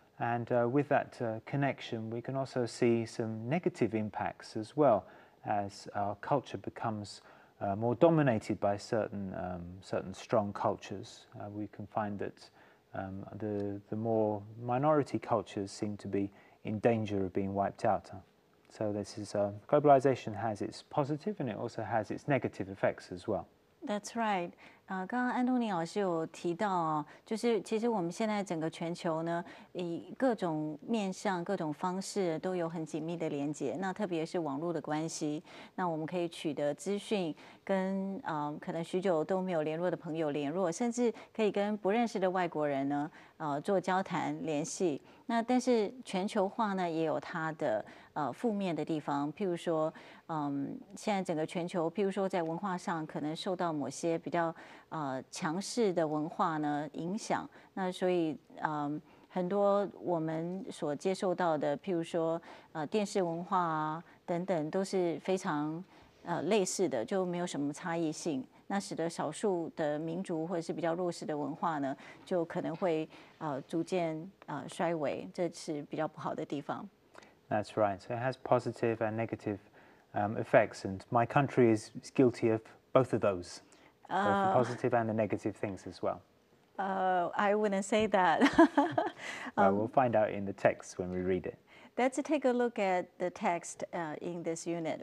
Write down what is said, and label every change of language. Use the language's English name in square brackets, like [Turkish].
[English] And with that connection, we can also see some negative impacts as well, as our culture becomes more dominated by certain strong cultures. We can find that the more minority cultures seem to be in danger of being wiped out. So this is globalization has its positive and it also has its negative effects as well. That's right. [Chinese] 刚刚安东尼老师有提到哦，就是其实我们现在整个全球呢，以各种面向、各种方式都有很紧密的连接。那特别是网络的关系，那我们可以取得资讯，跟可能许久都没有联络的朋友联络，甚至可以跟不认识的外国人呢，做交谈联系。那但是全球化呢，也有它的负面的地方，譬如说，现在整个全球，譬如说在文化上可能受到某些比较强势的文化呢影响，那所以很多我们所接受到的，譬如说电视文化啊等等，都是非常类似的，就没有什么差异性。那使得少数的民族或者是比较弱势的文化呢，就可能会逐渐衰微，这是比较不好的地方。 [English] That's right. So it has positive and negative effects, and my country is guilty of both of those, both the positive and the negative things as well. I wouldn't say that. Well, we'll find out in the text when we read it. Let's take a look at the text in this unit.